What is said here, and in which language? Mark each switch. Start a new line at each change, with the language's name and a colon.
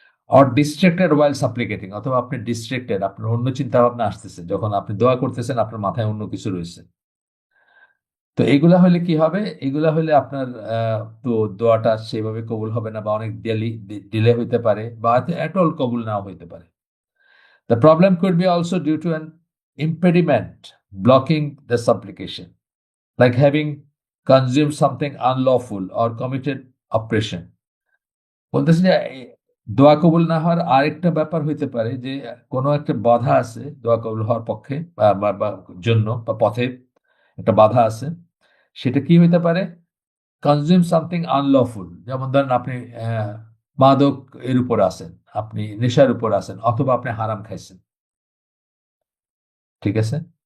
English: or distracted while supplicating,
Bangla: অথবা আপনি distracted, আপনার অন্য চিন্তা ভাবনা আসতেছে, যখন আপনি দোয়া করতেছেন আপনার মাথায় অন্য কিছু রয়েছে। তো এগুলা হলে কি হবে? এগুলা হলে আপনার তো দোয়াটা সেভাবে কবুল হবে না, বা অনেক ডিলে হইতে পারে, বা এট অল কবুল নাও হইতে পারে।
English: The problem could be also due to an impediment blocking the supplication, like having consumed something unlawful or committed oppression.
Bangla: বলতেছে যে দোয়া কবুল না হওয়ার আরেকটা ব্যাপার হইতে পারে যে কোনো একটা বাধা আছে দোয়া কবুল হওয়ার পক্ষে বা জন্য বা পথে একটা বাধা আছে। সেটা কি হইতে পারে?
English: consume something unlawful,
Bangla: যেমন ধরেন আপনি মাদক এর উপর আছেন, আপনি নেশার উপর আছেন, অথবা আপনি হারাম খাইছেন, ঠিক আছে?